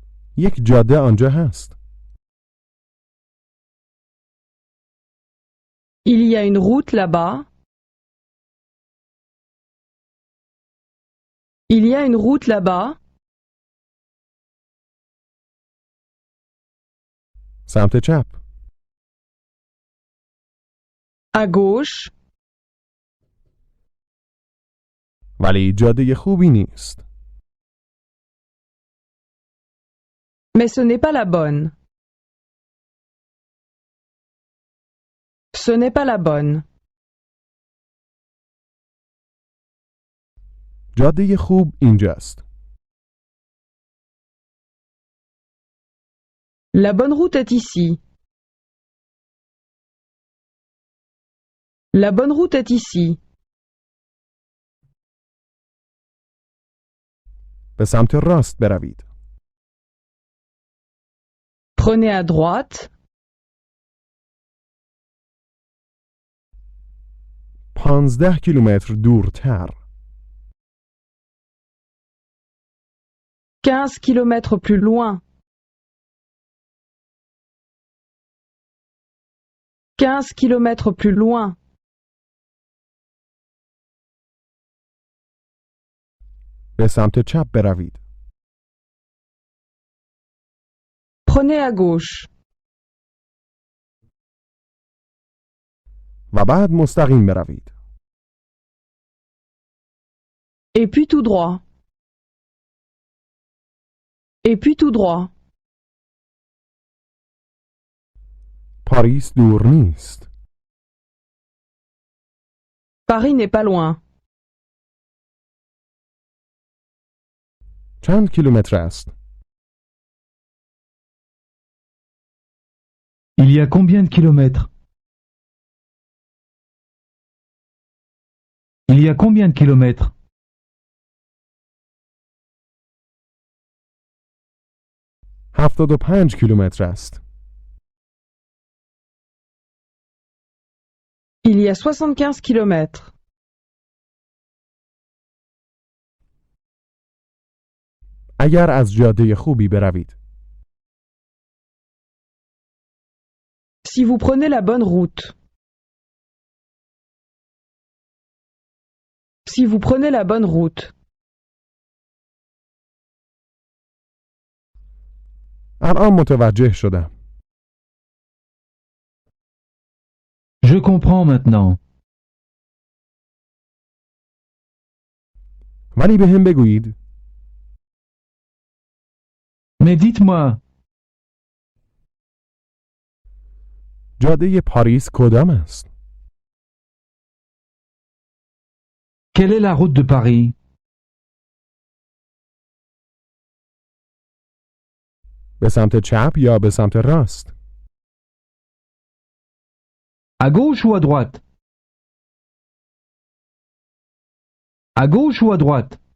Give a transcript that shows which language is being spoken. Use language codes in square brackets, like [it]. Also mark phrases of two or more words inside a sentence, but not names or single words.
[fa] یک جاده آنجا هست. [fr] Il y a une route là-bas. Il y a une route là-bas. [fa] سمت چپ. [fr] À gauche. [fa] ولی جاده خوبی نیست. [fr] Mais ce n'est pas la bonne. Ce n'est pas la bonne. [fa] جاده خوب اینجاست. [fr] La bonne route est ici. La bonne route est ici. [fa] به سمت راست بروید. [fr] Prenez à droite. [fa] 15 کیلومتر دورتر. [fr] 15 kilomètres plus loin. 15 kilomètres plus loin. [fa] به سمت چپ بروید. [fr] Prenez à gauche. [fa] و بعد مستقیم بروید. [fr] Et puis tout droit. Et puis tout droit. [fa] پاریس دور نیست. [fr] Paris n'est pas loin. [fa] چند کیلومتر است؟ [fr] Il y a combien de kilomètres? Il y a combien de kilomètres? [fa] 75 کیلومتر است. [fr] Il y a 75 kilomètres. [fa] اگر از جاده خوبی بروید. [fr] Si vous prenez la bonne route. Si vous prenez la bonne route. [fa] الان متوجه شدم. [fr] Je comprends maintenant. [fa] ولی به هم بگویید. [fr] Mais dites-moi, [fa] جاده پاریس کدام است؟ [fr] quelle est la route de Paris? [fa] به سمت چپ یا به سمت راست؟ [fr] À gauche ou à droite? À gauche ou à droite?